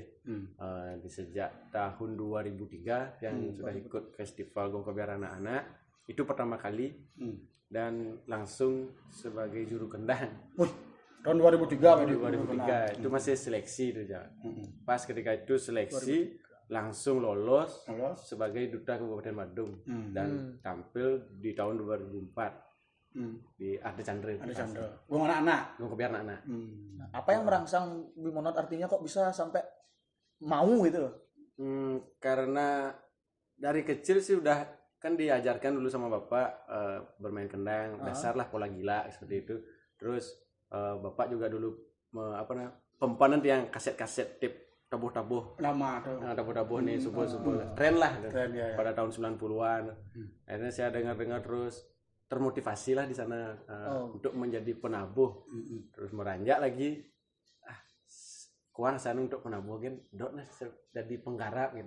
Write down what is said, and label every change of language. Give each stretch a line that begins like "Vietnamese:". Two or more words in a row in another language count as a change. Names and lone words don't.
Indonesian: Di sejak tahun 2003 yang sudah ikut festival Gong Kebiar anak-anak itu pertama kali dan langsung sebagai juru kendang. Tahun 2003 2003 itu masih seleksi itu ya. Pas ketika itu seleksi langsung lolos sebagai duta Kabupaten Badung dan tampil di tahun 2004 di Ade Chandra. Gong anak-anak. Gong Kebiar anak-anak. Apa yang merangsang Bimonot artinya kok bisa sampai mau gitu loh? Karena dari kecil sih udah kan diajarkan dulu sama bapak bermain kendang, dasar lah pola gila seperti itu. Terus bapak juga dulu pempanan yang kaset-kaset tip tabuh-tabuh Lama tuh. tabuh-tabuh nih subuh-subuh tren lah Tren, ya. pada tahun 90-an. Akhirnya saya dengar-dengar terus termotivasi lah di sana untuk menjadi penabuh. Terus meranjak lagi kuang sana untuk penabuh kan dok jadi penggarap gitu.